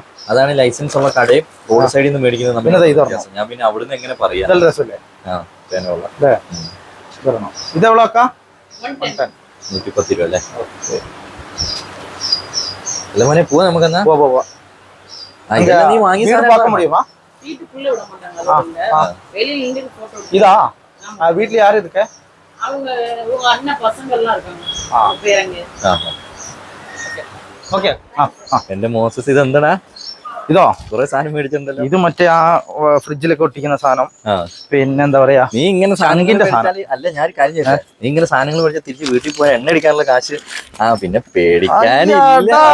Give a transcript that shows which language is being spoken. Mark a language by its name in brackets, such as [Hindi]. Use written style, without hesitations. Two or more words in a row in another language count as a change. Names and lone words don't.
[Malayalam] അതാണ് ലൈസൻസ് ഉള്ള കടയും റോഡ് സൈഡിൽ നിന്ന് മേടിക്കുന്നത് പിന്നെ നമ്മൾ ഇത് വ്യത്യാസം. ഞാൻ പിന്നെ അവിടുന്ന് എങ്ങനെ പറയാ. ഇതെല്ലാം രസമല്ലേ? ആ തേനുള്ള അല്ലേ? ഇതെണ്ണോ ഇതെവിടെ വെക്കാം? 110 രൂപ അല്ലേ? അല്ല മോനെ പോവാ നമുക്കെന്നാ. പോവാ. നീ വാങ്ങി [Tamil] വീട് பார்க்க முடியுமா? வீட்டுக்குள்ள விட மாட்டாங்க. வெளியில நின்று போட்டோ இதா வீட்ல யாரு இருக்கு? அவங்க உங்க அண்ணன் பசங்க எல்லாம் இருக்காங்க. அவங்க பேரங்க. [Malayalam] ഓക്കെ. എന്റെ മോസസ് ഇത് എന്താടാ? ഇതോ കുറെ സാധനം മേടിച്ചിട്ടുണ്ടല്ലോ. ഇത് മറ്റേ ആ ഫ്രിഡ്ജിലൊക്കെ ഒട്ടിക്കുന്ന സാധനം. ആ. പിന്നെ എന്താ പറയാ, നീ ഇങ്ങനെ ചങ്കിന്റെ സാധനം. അല്ല ഞാൻ ഒരു കാര്യം ചെയ്യട്ടെ, നീ ഇങ്ങനെ സാധനങ്ങൾ മേടിച്ചാൽ തിരിച്ച് വീട്ടിൽ പോയാൽ എണ്ണ അടിക്കാനുള്ള കാശ് പിന്നെ പേടിക്കാനില്ല.